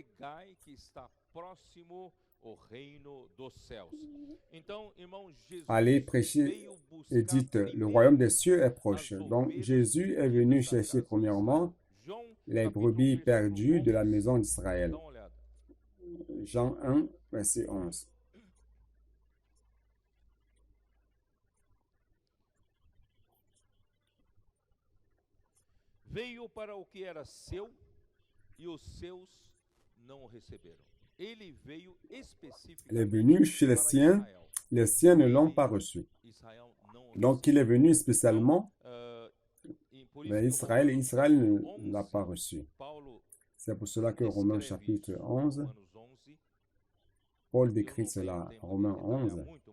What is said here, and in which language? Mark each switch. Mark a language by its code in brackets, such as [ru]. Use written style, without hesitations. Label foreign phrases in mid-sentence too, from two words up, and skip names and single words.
[fr] Allez prêcher et dites, le royaume des cieux est proche. Donc Jésus est venu chercher premièrement les brebis perdues de la maison d'Israël. Jean 1, verset 11. [pt] Veio para o que era seu e os seus não o receberam. Ele veio especificamente. [fr] Il est venu chez les siens ne l'ont pas reçu. Donc il est venu spécialement vers Israël et Israël ne l'a pas reçu. C'est pour cela que Romains chapitre 11, Paul décrit cela, Romains 11.